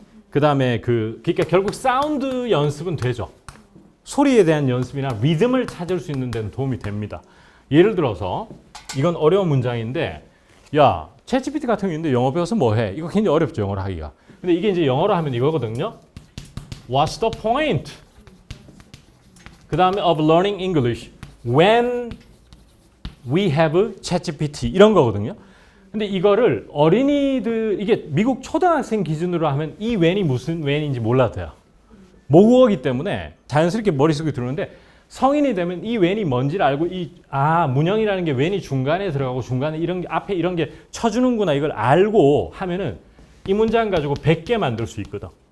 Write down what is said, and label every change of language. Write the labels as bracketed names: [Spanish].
[Korean] 그 다음에 그러니까 결국 사운드 연습은 되죠. 소리에 대한 연습이나 리듬을 찾을 수 있는 데는 도움이 됩니다. 예를 들어서 이건 어려운 문장인데 야, 챗GPT 같은 게 있는데 영어 배워서 뭐 해? 이거 굉장히 어렵죠, 영어로 하기가. 근데 이게 이제 영어로 하면 이거거든요. [English] What's the point? [Korean] 그 다음에 [English] of learning English when we have ChatGPT [Korean] 이런 거거든요. 근데 이거를 어린이들 이게 미국 초등학생 기준으로 하면 이 when이 무슨 when인지 몰라도 돼요. 모국어기 때문에 자연스럽게 머릿속에 들어오는데 성인이 되면 이 when이 뭔지를 알고 문형이라는 게 when이 중간에 들어가고 중간에 이런 게 앞에 이런 게 쳐주는구나 이걸 알고 하면은 이 문장 가지고 100개 만들 수 있거든.